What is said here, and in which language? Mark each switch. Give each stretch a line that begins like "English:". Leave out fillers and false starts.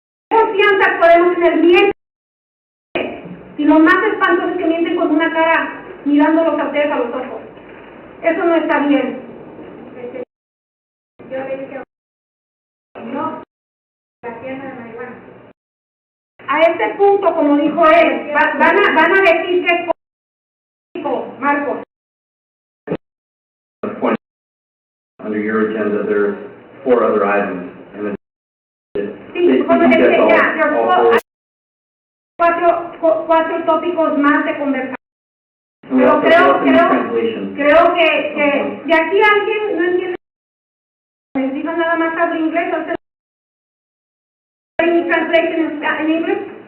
Spanish: ¿Qué confianza podemos tener bien? Y lo más espantoso es que mienten con una cara mirándolos a ustedes a los ojos. Eso no está bien. Yo le dije, no, la tienda de marihuana. A este punto, como dijo él, van a decir que es político, Marcos.
English: Under your agenda, there's 4 other items, and
Spanish: sí, como decía ya, cuatro tópicos más de conversar. Pero creo que de aquí alguien no entiende. Necesito nada más hablar inglés.
English: Any translation in English?